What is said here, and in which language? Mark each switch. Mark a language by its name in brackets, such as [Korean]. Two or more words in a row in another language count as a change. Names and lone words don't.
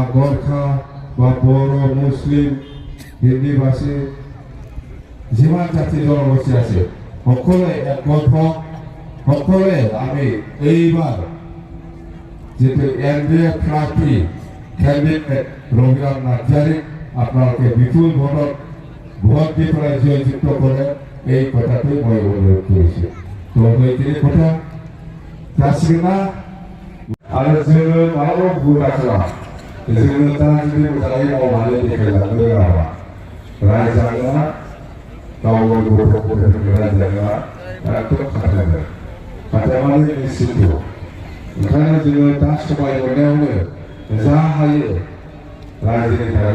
[Assamese] গোৰ্খা বা বড়ো মুছলিম হিন্দীভাষী যিমান জাতি জনগোষ্ঠী আছে সকলোৱে একগোট হওক সকলোৱে আমি এইবাৰ যেটো এনডিএ প্ৰাৰ্থী কেণ্ডিডেট ৰবিৰাম নাৰ্জাৰীক আপোনালোকে বিপুল ভোটত ভোট দি পেলাই জয়যুক্ত কৰে এই কথাটো মই অনুৰোধ কৰিছোঁ তো এইখিনি কথা তাছবিনা [Bodo] आरो जोङो मालाबा बुंगासिनो जोङो दा जुदि मोजाङै मावनानै देखायलांनो रोङाबा रायजागोना गाव गावनि गथ' गथायफोरखौ रायजागोना एकदम खाथायमाने निश्चित ओंखायनो जोङो दा समाय मोननायावनो जा हायो रायजोनि थाखाय